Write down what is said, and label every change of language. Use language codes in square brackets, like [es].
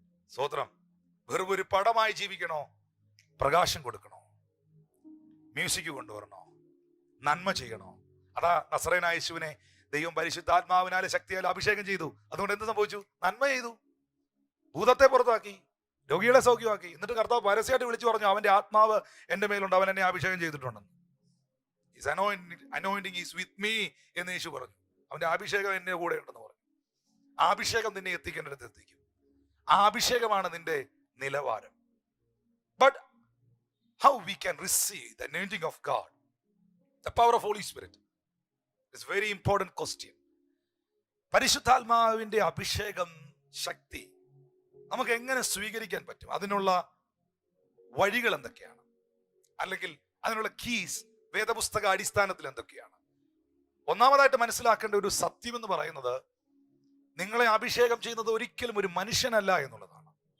[ml] സ്തോത്രം. വെറും ഒരു പടമായി ജീവിക്കണോ? പ്രകാശം കൊടുക്കണോ? മ്യൂസിക് കൊണ്ടുവരണോ? നന്മ ചെയ്യണോ? അതാ നസറേനായ യേശുവിനെ ദൈവം പരിശുദ്ധാത്മാവിനാലെ ശക്തിയാൽ അഭിഷേകം ചെയ്തു. അതുകൊണ്ട് എന്ത് സംഭവിച്ചു? നന്മ ചെയ്തു. ഭൂതത്തെ പുറത്താക്കി, രോഗികളെ സൗഖ്യമാക്കി. എന്നിട്ട് കർത്താവ് പരസ്യമായിട്ട് വിളിച്ചു പറഞ്ഞു, അവന്റെ ആത്മാവ് എന്റെ മേലുണ്ട്, അവൻ എന്നെ അഭിഷേകം ചെയ്തിട്ടുണ്ടെന്ന്. [en] His anointing is with me [ml] എന്ന് യേശു പറഞ്ഞു. അവന്റെ അഭിഷേകം എന്റെ കൂടെ ഉണ്ടെന്ന് പറഞ്ഞു. ആ അഭിഷേകം നിന്നെ എത്തിക്കേണ്ടടുത്ത് എത്തിക്കും. ആ അഭിഷേകമാണ് നിന്റെ നിലവാരം. [en] But how we can receive the anointing of God, the power of Holy Spirit, is very important question. [ml] പരിശുദ്ധാത്മാവിന്റെ അഭിഷേകം, ശക്തി നമുക്ക് എങ്ങനെ സ്വീകരിക്കാൻ പറ്റും? അതിനുള്ള വഴികൾ എന്തൊക്കെയാണ്? അല്ലെങ്കിൽ അതിനുള്ള കീസ് വേദപുസ്തക അടിസ്ഥാനത്തിൽ എന്തൊക്കെയാണ്? ഒന്നാമതായിട്ട് മനസ്സിലാക്കേണ്ട ഒരു സത്യം എന്ന് പറയുന്നത്, നിങ്ങളെ അഭിഷേകം ചെയ്യുന്നത് ഒരിക്കലും ഒരു മനുഷ്യനല്ല എന്നുള്ളതാണ്.